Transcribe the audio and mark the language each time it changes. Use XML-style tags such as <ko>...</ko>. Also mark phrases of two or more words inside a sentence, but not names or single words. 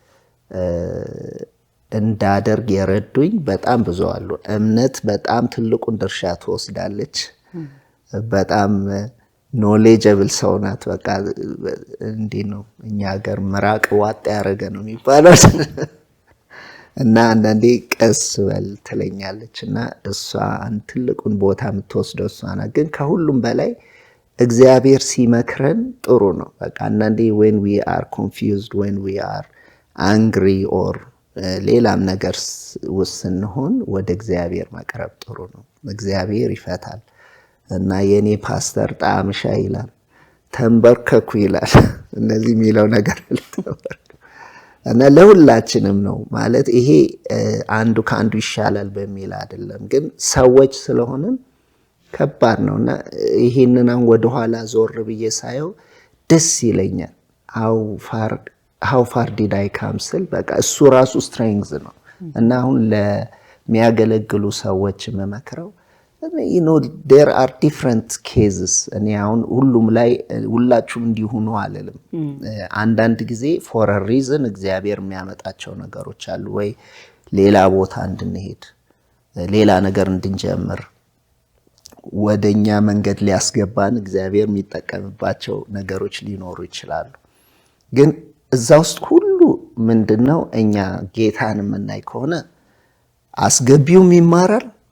<am>እንዳደርግ የረዱኝ በጣም ብዙ አሉ። እምነት በጣም ትልቁን ድርሻ ትወስዳለች። በጣም ኖሌጀብል ሰው ናት። በቃ እንዲህ ነው እኛ ሀገር ምራቅ ዋጥ ያደረገ ነው የሚባለው እና አንዳንዴ ቀስ በል ትለኛለች እና እሷ ትልቁን ቦታ የምትወስደው እሷ ናት። ግን ከሁሉም በላይ እግዚአብሔር ሲመክረን ጥሩ ነው። በቃ አንዳንዴ</am> <en>when we are confused, when we are angry or</en> <am>ሌላም ነገር ውስጥ ስንሆን ወደ እግዚአብሔር መቅረብ ጥሩ ነው። እግዚአብሔር ይፈታል እና የኔ ፓስተር ጣምሻ ይላል ተንበርከኩ ይላል። እነዚህ የሚለው ነገር እና ለሁላችንም ነው ማለት ይሄ አንዱ ከአንዱ ይሻላል በሚል አይደለም፣ ግን ሰዎች ስለሆነን ከባድ ነውና ይሄንን ወደ ኋላ ዞር ብዬ ሳየው ደስ ይለኛል።</am> <en>how far did I</en> <am>come ስል በቃ እሱ ራሱ ስትሬንግዝ ነው እና አሁን ለሚያገለግሉ ሰዎች መመክረው</am> <en>there are different cases።</en> <am>እኔ አሁን ሁሉም ላይ ሁላችሁም እንዲሆኑ አልልም። አንዳንድ ጊዜ</am> <en>for a reason</en> <am>እግዚአብሔር የሚያመጣቸው ነገሮች አሉ፣ ወይ ሌላ ቦታ እንድንሄድ ሌላ ነገር እንድንጀምር ወደኛ መንገድ ሊያስገባን እግዚአብሔር የሚጠቀምባቸው ነገሮች ሊኖሩ ይችላሉ። ግን እዛ ውስጥ ሁሉ ምንድነው እኛ ጌታን የምናይ ከሆነ አስገቢውም ይማራል፣</am>